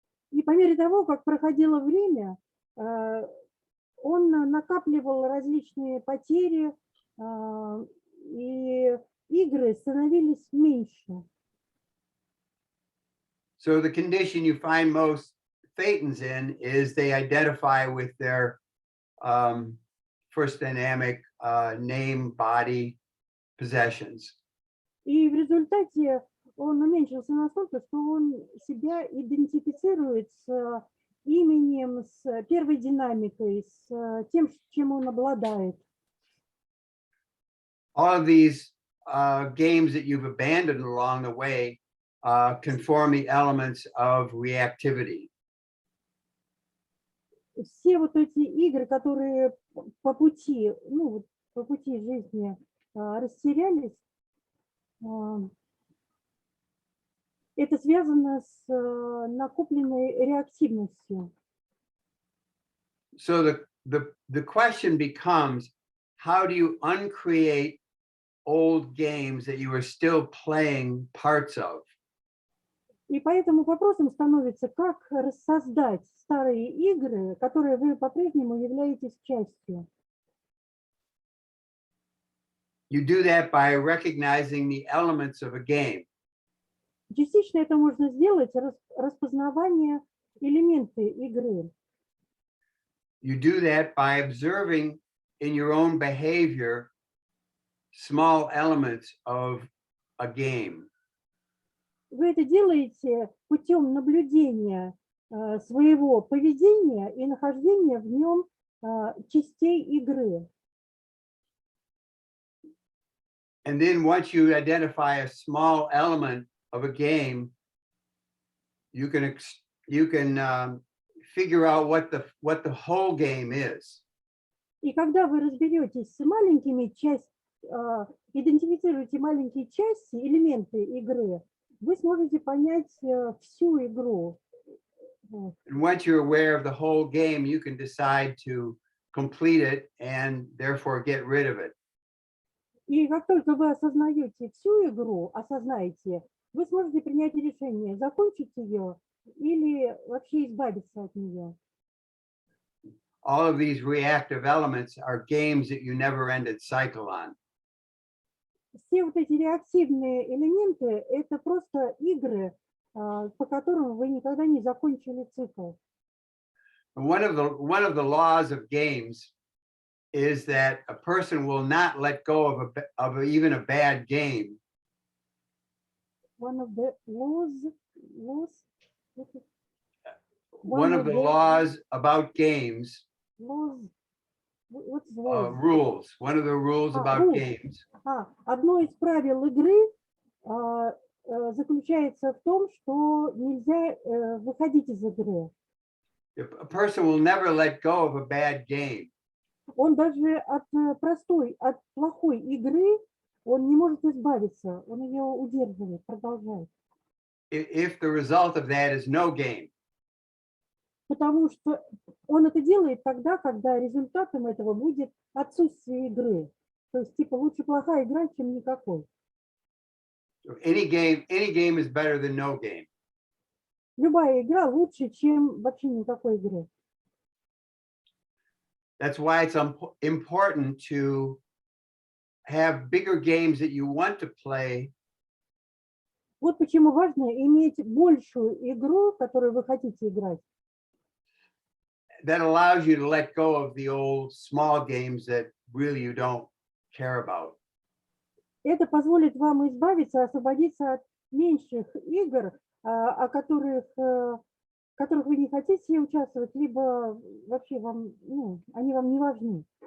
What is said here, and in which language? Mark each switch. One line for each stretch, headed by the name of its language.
Russian: И по мере того, как проходило время, он накапливал различные потери, и игры становились меньше.
English: So the condition you find most Thetans in is they identify with their first dynamic, name, body, possessions.
Russian: И в результате он уменьшился настолько, что он себя идентифицирует с именем, с первой динамикой, с тем, чем он обладает.
English: All of these games that you've abandoned along the way conform the elements of reactivity.
Russian: Все вот эти игры, которые по пути, по пути жизни растерялись, это связано с накопленной реактивностью.
English: So the question becomes, how do you uncreate old games that you are still playing parts of?
Russian: И поэтому вопросом становится, как рассоздать старые игры, которые вы по-прежнему являетесь частью.
English: You do that by recognizing the elements of a game.
Russian: Частично это можно сделать распознавание элементы игры.
English: You do that by observing in your own behavior small elements of a game.
Russian: Вы это делаете путем наблюдения своего поведения и нахождения в нем частей игры.
English: And then once you identify a small element of a game, you can figure out what the whole game is.
Russian: И когда вы разберетесь с маленькими идентифицируете маленькие части, элементы игры, вы сможете понять всю игру.
English: And once you're aware of the whole game, you can decide to complete it and therefore get rid of it.
Russian: И как только вы осознаете всю игру, вы сможете принять решение, закончить ее или вообще избавиться от нее.
English: All of these reactive elements are games that you never ended cycle on.
Russian: Все вот эти реактивные элементы – это просто игры, по которым вы никогда не закончили цикл.
English: One of the laws of games is that a person will not let go of even a bad game. One of the One of the laws about games laws What's was? rules. One of the rules about rules. games.
Russian: Одно из правил игры заключается в том, что нельзя выходить из игры.
English: A person will never let go of a bad game.
Russian: Он даже от плохой игры, он не может избавиться, он ее удерживает, продолжает.
English: If the result of that is no game.
Russian: Потому что он это делает тогда, когда результатом этого будет отсутствие игры. То есть, типа, лучше плохая игра, чем никакой.
English: Any game is better than no game.
Russian: Любая игра лучше, чем вообще никакой игры.
English: That's why it's important to have bigger games that you want to play.
Russian: Вот почему важно иметь большую игру, которую вы хотите играть.
English: That allows you to let go of the old small games that really you don't care about.
Russian: Это позволит вам избавиться, освободиться от меньших игр, о которых вы не хотите участвовать, либо вообще они вам не важны.